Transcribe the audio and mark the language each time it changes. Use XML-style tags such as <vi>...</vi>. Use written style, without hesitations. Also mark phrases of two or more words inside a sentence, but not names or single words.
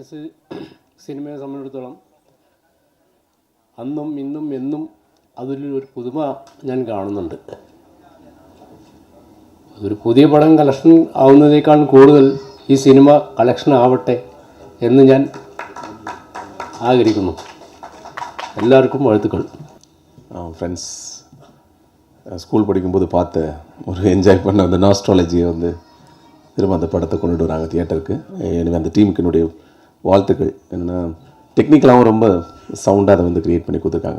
<ml>സിനിമയെ സംബന്ധിച്ചിടത്തോളം അന്നും ഇന്നും എന്നും അതിലൊരു പുതുമ ഞാൻ കാണുന്നുണ്ട്. ഒരു പുതിയ പടം കളക്ഷൻ ആവുന്നതിനേക്കാൾ കൂടുതൽ ഈ സിനിമ കളക്ഷൻ ആവട്ടെ എന്ന് ഞാൻ ആഗ്രഹിക്കുന്നു.</ml> <ta>எல்லாருக்கும் வாழ்த்துக்கள்.</ta> <en>friends school</en> <ta>படிக்கும்போது பார்த்த ஒரு என்ஜாய் பண்ண அந்த நாஸ்ட்ராலஜியை வந்து திரும்ப அந்த படத்தை கொண்டுட்டு வராங்க தியேட்டருக்கு. எனவே அந்த டீமுக்கு என்னுடைய வாழ்த்துக்கள். என்னென்னா டெக்னிக்கலாகவும் ரொம்ப சவுண்டாக அதை வந்து க்ரியேட் பண்ணி கொடுத்துருக்காங்க.</ta>